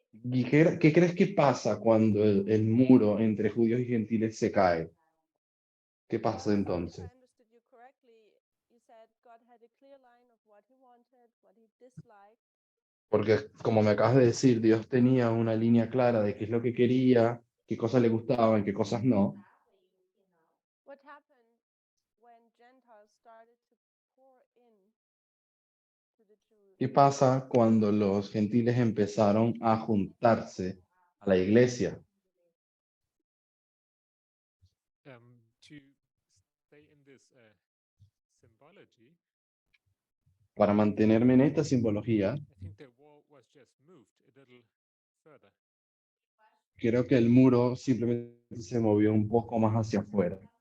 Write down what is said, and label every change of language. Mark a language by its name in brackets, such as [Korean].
[Spanish] ¿Y qué crees que pasa cuando el muro entre judíos y gentiles se cae? ¿Qué pasa [English] If [Spanish] entonces? [English] I understood you correctly, you said God had a clear line of what he wanted, what he disliked. [Spanish] Porque como me acabas de decir, Dios tenía una línea clara de qué es lo que quería, qué cosas le gustaban, qué cosas no. [English] What happened when Gentiles started to pour in to the Jews? [Spanish] ¿Qué pasa cuando los gentiles empezaron a juntarse a la iglesia? [English] To stay in this symbology, [Spanish] Para mantenerme en esta simbología, [English] I think the wall was just moved a little further. [Spanish] creo que el muro simplemente se movió un poco más hacia afuera.